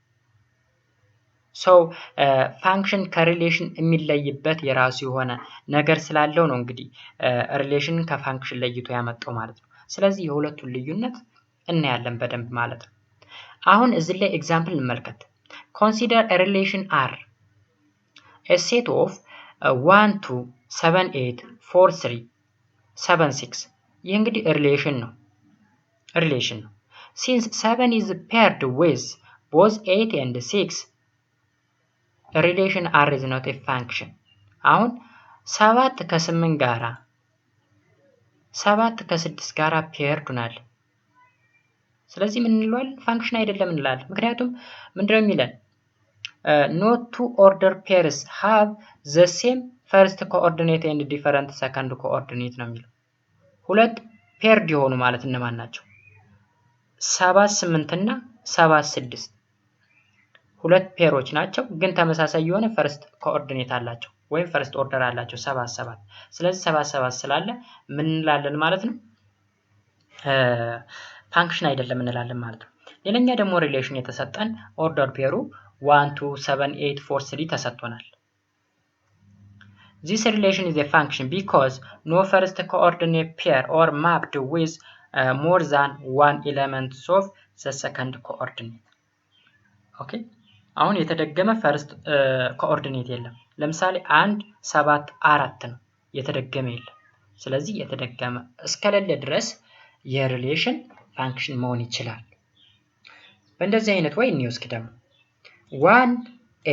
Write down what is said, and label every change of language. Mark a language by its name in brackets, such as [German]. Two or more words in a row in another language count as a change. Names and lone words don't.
[Amharic] ፋንክሽን ከሪሌሽን የሚለይበት የራሱ የሆነ ነገር ስላለው ነው እንግዲህ ሪሌሽን ከፋንክሽን ለይቶ ያመጣው ማለት ነው ስለዚህ የሁለቱን ልዩነት እናያለን በደንብ ማለት ነው አሁን እዚህ ላይ ኤግዛምፕል እንመልከት [English] consider a relation r a set of 1 2 7 8 4 3 7 6 [Amharic] ይህ እንግዲህ ሪሌሽን ነው [English] since 7 is paired with both 8 and 6 relation r is not a function [Amharic] አሁን 7 ከ8 ጋራ 7 ከ6 ጋራ ፔርድ ሆናል። ስለዚህ ምን እንለዋለን? ፋንክሽን አይደለም እንላለን። ምክንያቱም ምንድነው የሚለን? [English] not two order pairs have the same first coordinate and different second coordinate [Amharic] ነው የሚለው። ሁለት ፔርድ የሆኑ ማለት እነማን ናቸው? 7 8 እና 7 6 ሁለት ፔሮች ናቸው፣ ግን ተመሳሳይ የሆነ [English] first coordinate [Amharic] አላቸው ወይም [English] first order [Amharic] አላቸው 7 7። ስለዚህ 7 7 ስላለ ምን እንላለን ማለት ነው? ፋንክሽን አይደለም እንላለን ማለት ነው። ሌላኛ ደግሞ ሪሌሽን የተሰጠን [English] order pair [Amharic] 1 2 7 8 4 3 ተሰጥቶናል። [English] This relation is a function because no first coordinate pair or mapped with more than one element of the second coordinate. Okay? [Amharic] አሁን የተደገመ [English] first coordinate [Amharic] የለም። ለምሳሌ 1 7 4 ነው፣ የተደገመ የለም። ስለዚህ የተደገመ እስከሌለ ድረስ የሪሌሽን ፋንክሽን መሆን ይችላል። በእንደዚህ አይነት ወይ እንወስድ ደግሞ 1a